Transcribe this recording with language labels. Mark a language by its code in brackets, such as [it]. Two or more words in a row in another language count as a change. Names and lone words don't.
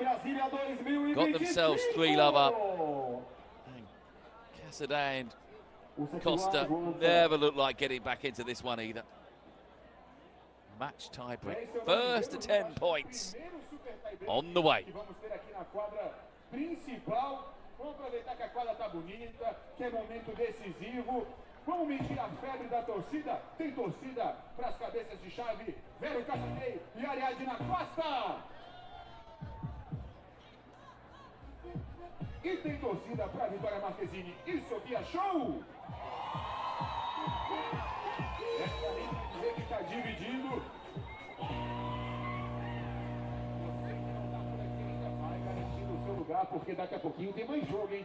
[en] Got themselves 3-love up. And Casadei and Costa never looked like getting back into this one either. Match tiebreak. First to 10 points on the way. [pt] Vamos aproveitar que a quadra tá bonita, que é momento decisivo. Vamos medir a febre da torcida. Tem torcida para as cabeças de chave. Vero Casadei e Ariadna Costa. E tem torcida para Vitória Marquezine e Sofia Show. Essa aí quer dizer que está dividindo. Porque daqui a pouquinho tem mais jogo, hein?